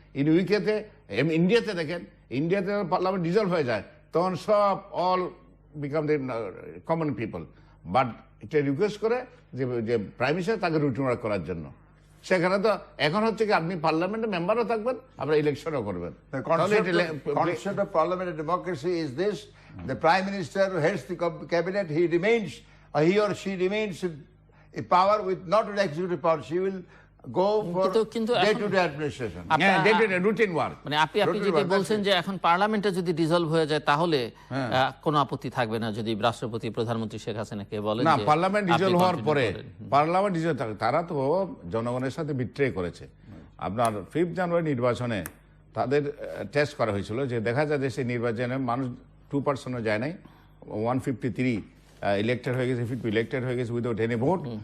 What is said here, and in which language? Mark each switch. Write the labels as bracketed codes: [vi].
[bn] In ইউকেতে, ইন্ডিয়াতে দেখেন, ইন্ডিয়াতে পার্লামেন্ট ডিজলভ হয়ে যায় তখন সব [en] all become the common people, [bn] but এটা রিকোয়েস্ট করে যে প্রাইম মিনিস্টার তাকে রুটিন ওয়ার্ক করার জন্য। সেখানে তো এখন হচ্ছে কি আপনি পার্লামেন্টের মেম্বারও থাকবেন, আপনারা ইলেকশনও করবেন। [en] concept of parliamentary democracy is this: the prime minister who heads the cabinet, he remains, or he or she remains in power with not with executive power. She will go for day-to-day administration. Routine work. [bn] মানে আপনি যেটা বলছেন যে এখন পার্লামেন্টে যদি dissolve হয়ে যায় তাহলে কোনো আপত্তি থাকবে না যদি রাষ্ট্রপতি প্রধানমন্ত্রী শেখ হাসিনাকে বলেন না, যে পার্লামেন্ট ডিসলভ হওয়ার পরে পার্লামেন্ট ডিসলভ থাকে, তারা তো জনগণের সাথে বিট্রে করেছে। আপনার 5 জানুয়ারি নির্বাচনে তাদের টেস্ট করা হয়েছিল যে দেখা যায় যে সেই নির্বাচনে মানুষ 2% যায় নাই, 153 ইলেক্টেড হয়ে গেছে, 50 ইলেক্টেড হয়ে গেছে উইদাউট এনি ভোট।